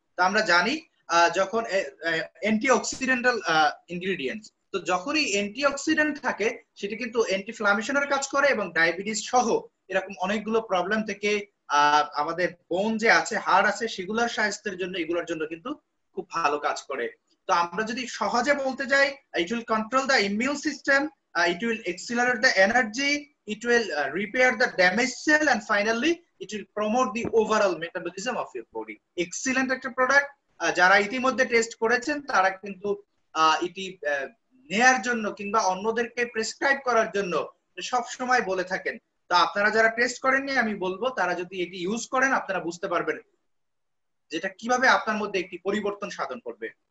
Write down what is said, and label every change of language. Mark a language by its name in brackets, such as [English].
[Bangla] তো আমরা জানি যখন অ্যান্টিঅক্সিডেন্টাল ইনগ্রেডিয়েন্টস, তো যখনই অ্যান্টিঅক্সিডেন্ট থাকে সেটি কিন্তু অ্যান্টিফ্লামেশনের কাজ করে এবং ডায়াবেটিস সহ এরকম অনেকগুলো প্রবলেম থেকে আমাদের বোন যে আছে, হাড় আছে, সেগুলোর স্বাস্থ্যের জন্য এগুলোর জন্য কিন্তু খুব ভালো কাজ করে। তো আমরা যদি সহজে বলতে যাই, [English] It will control the immune system, it will accelerate the energy, it will repair the damaged cell, and finally it will promote the overall metabolism of your body. [Bangla] Excellent একটা প্রোডাক্ট। যারা ইতিমধ্যে টেস্ট করেছেন তারা কিন্তু এটি নেয়ার জন্য কিংবা অন্যদেরকে প্রেসক্রাইব করার জন্য সব সময় বলে থাকেন। তো আপনারা যারা টেস্ট করেননি আমি বলবো তারা যদি এটি ইউজ করেন আপনারা বুঝতে পারবেন যেটা কিভাবে আপনার মধ্যে একটি পরিবর্তন সাধন করবে।